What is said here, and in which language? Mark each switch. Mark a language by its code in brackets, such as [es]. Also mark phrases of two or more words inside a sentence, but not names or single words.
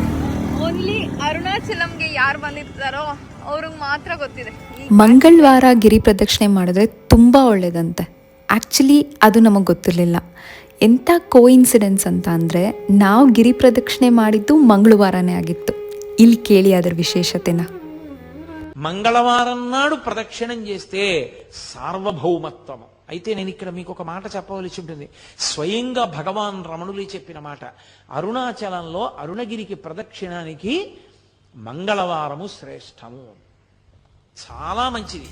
[kn] ಓನ್ಲಿ ಅರುಣಾಚಲಂಗೆ ಯಾರು ಬಂದಿರ್ತಾರೋ ಅವ್ರಿಗೆ ಮಾತ್ರ ಗೊತ್ತಿದೆ. ಮಂಗಳವಾರ ಗಿರಿ ಪ್ರದಕ್ಷಿಣೆ ಮಾಡಿದ್ರೆ ತುಂಬ ಒಳ್ಳೆಯದಂತೆ. ಆ್ಯಕ್ಚುಲಿ ಅದು ನಮಗೆ ಗೊತ್ತಿರಲಿಲ್ಲ. ಎಂಥ ಕೋಇನ್ಸಿಡೆನ್ಸ್ ಅಂತ ಅಂದರೆ, ನಾವು ಗಿರಿ ಪ್ರದಕ್ಷಿಣೆ ಮಾಡಿದ್ದು ಮಂಗಳವಾರನೇ ಆಗಿತ್ತು. ಇಲ್ಲಿ ಕೇಳಿ ಅದರ విశేషತೆನ. [te] మంగళవారం నాడు ప్రదక్షిణం చేస్తే సార్వభౌమత్వము. అయితే నేను ఇక్కడ మీకు ఒక మాట చెప్పవలసి ఉంటుంది. స్వయంగా భగవాన్ రమణులే చెప్పిన మాట. అరుణాచలంలో అరుణగిరికి ప్రదక్షిణానికి మంగళవారము శ్రేష్టము, చాలా మంచిది.